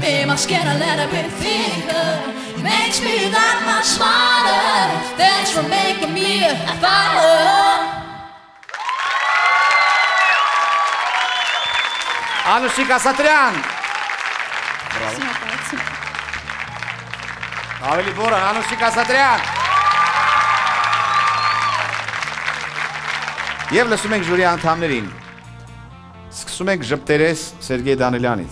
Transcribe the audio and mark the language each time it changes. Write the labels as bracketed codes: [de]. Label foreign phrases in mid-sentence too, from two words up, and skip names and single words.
[en] must get a little bit thinner. Makes me that much smarter. Thanks for making me a fighter. [hy] Անուշիկ Ասատրյան։ Ավելի բորան, Անուշիկ Ասատրյան։ Եվ լսում ենք ժյուրի անդամներին։ Սկսում ենք ժպտերես Սերգեյ Դանիելյանից։